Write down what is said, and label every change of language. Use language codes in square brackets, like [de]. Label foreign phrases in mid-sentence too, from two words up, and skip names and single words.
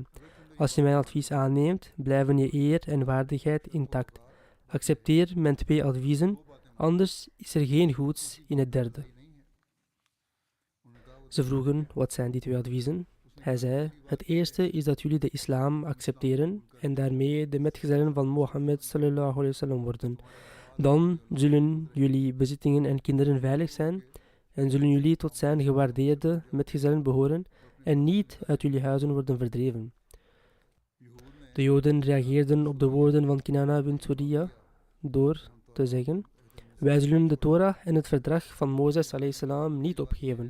[nl] Als je mijn advies aanneemt, blijven je eer en waardigheid intact. Accepteer mijn 2 adviezen, anders is er geen goeds in het derde. Ze vroegen, wat zijn die 2 adviezen? Hij zei, het eerste is dat jullie de islam accepteren en daarmee de metgezellen van Mohammed [ar] صلى الله عليه وسلم [nl] worden. Dan zullen jullie bezittingen en kinderen veilig zijn en zullen jullie tot zijn gewaardeerde metgezellen behoren en niet uit jullie huizen worden verdreven. De Joden reageerden op de woorden van Kinana bin Suriyah door te zeggen, wij zullen de Torah en het verdrag van Mozes [ar] عليه السلام [nl] niet opgeven.